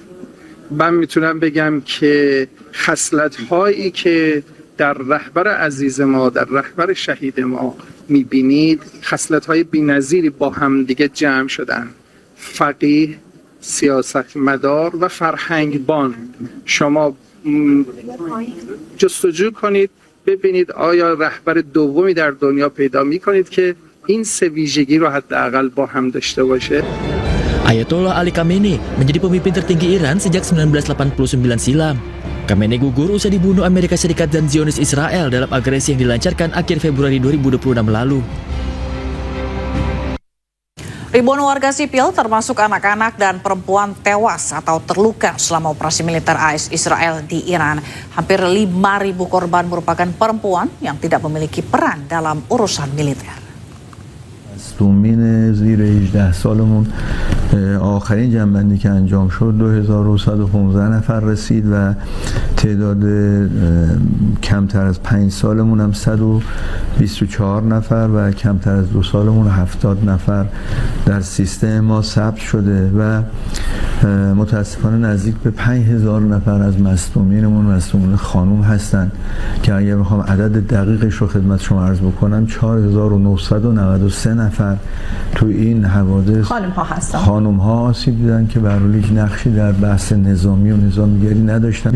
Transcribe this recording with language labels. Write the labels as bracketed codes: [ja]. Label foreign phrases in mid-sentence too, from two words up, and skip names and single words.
[fa] من میتونم بگم که خصلت‌هایی که در رهبر عزیز ما، در رهبر شهید ما میبینید، خصلت‌های بی‌نظیری با هم دیگه جمع شدن. فقیه، سیاستمدار و فرهنگبان. شما جستجو کنید ببینید آیا رهبر دومی در دنیا پیدا می‌کنید که این سه ویژگی رو حداقل با هم داشته باشه. [id] Ayatollah Ali Khamenei menjadi pemimpin tertinggi Iran sejak 1989 silam. Khamenei gugur usai dibunuh Amerika Serikat dan Zionis Israel dalam agresi yang dilancarkan akhir Februari 2026 lalu. Ribuan warga sipil termasuk anak-anak dan perempuan tewas atau terluka selama operasi militer AS Israel di Iran. Hampir 5.000 korban merupakan perempuan yang tidak memiliki peran dalam urusan militer. [fa] مصدومین زیر 18 سالمون آخرین جنبندی که انجام شد 2115 نفر رسید و تعداد کمتر از 5 سالمون هم 124 نفر و کمتر از 2 سالمون 70 نفر در سیستم ما ثبت شده و متاسفانه نزدیک به 5000 نفر از مصدومینمون مصدومین خانوم هستند که اگر بخوام عدد دقیقش رو خدمت شما عرض بکنم 4993 نفر تو این حوادث خانم ها آسیب دیدن که به هر حال هیچ نقشی در بحث نظامی و نظامگری نداشتن.